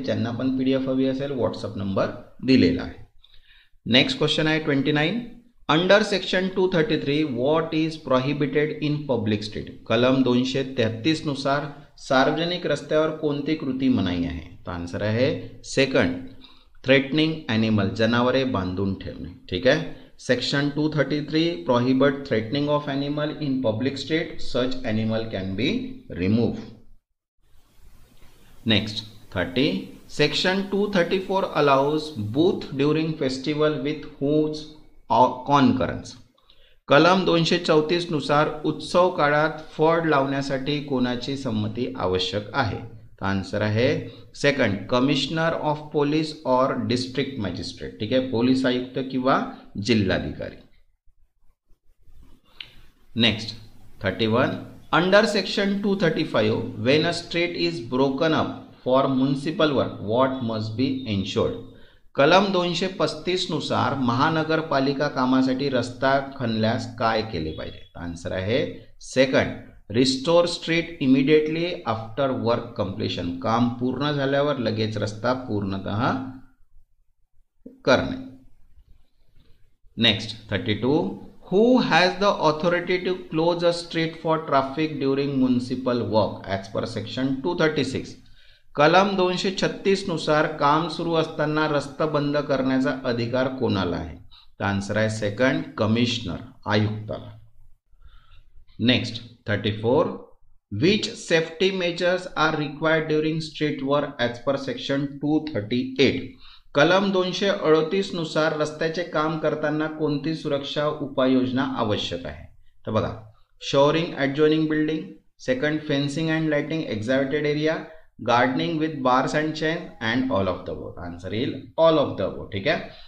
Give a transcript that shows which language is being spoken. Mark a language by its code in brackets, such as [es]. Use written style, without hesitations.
[mr] ज्यांना पण PDF हवी असेल व्हॉट्सअप नंबर दिलेला आहे. [en] Next question आहे 29, under section 233 what is prohibited in public street. [mr] कलम 233 नुसार सार्वजनिक रस्त्यावर कोणती कृती मनाई आहे? तर [en] answer [mr] आहे [en] second, threatening animal, [mr] जनावरे बांधून ठेवणे. ठीक आहे. [en] Section 233 prohibit threatening of animal in public street. Such animal can be removed. Next 30, Section 234 allows booth during festival with whose concurrence. [mr] कलम 234 नुसार उत्सव काळात फळ लावण्यासाठी कोणाची संमती आवश्यक आहे? [en] Answer आहे second, commissioner of police और district magistrate. [mr] ठीक आहे. पोलीस आयुक्त किंवा जिल्हाधिकारी. [en] Next 31, under section 235 when a street is broken up for municipal work what must be ensured. [mr] कलम 235 नुसार महानगरपालिका कामासाठी रस्ता खणल्यास काय केले पाहिजे? [en] Answer आहे second, restore street immediately after work completion. [mr] काम पूर्ण झाल्यावर लगेच रस्ता पूर्णतः करणे. [en] Next 32, who has the authority to close a street for traffic during municipal work as per section 236. [mr] कलम 236 नुसार काम सुरू असताना रस्ता बंद करण्याचा अधिकार कोणाला आहे? [en] तर आन्सर आहे second, commissioner, आयुक्ताला. Next 34, which safety measures are required during street work as per section 238. [mr] कलम 238 नुसार रस्त्याचे काम करताना कोणती सुरक्षा उपाययोजना आवश्यक आहे? तर बघा, [en] Shoring adjoining building, second fencing and lighting exacted area, gardening with bars and chain and all of the above. Answer येईल all of the above. [mr] ठीक आहे.